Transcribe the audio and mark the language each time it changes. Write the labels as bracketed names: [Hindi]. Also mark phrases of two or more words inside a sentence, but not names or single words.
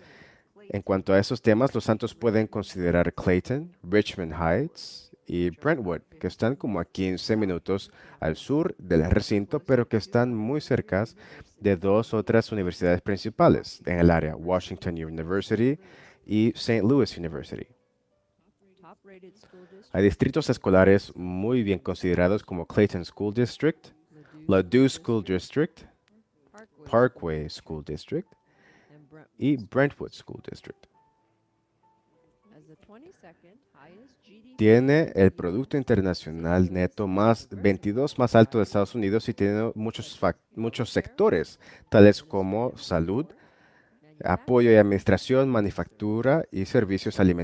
[Spanish] En cuanto a esos temas, los santos pueden considerar Clayton, Richmond Heights y Brentwood, que están como a 15 minutos al sur del recinto, pero que están muy cerca de 2 otras universidades principales en el área, Washington University y St. Louis University. Hay distritos escolares muy bien considerados como Clayton School District, Ladue School District, Parkway School District y Brentwood School District. Tiene el Producto Internacional Neto 22 más alto de Estados Unidos y tiene muchos sectores, tales como salud, apoyo y administración, manufactura y servicios alimenticios.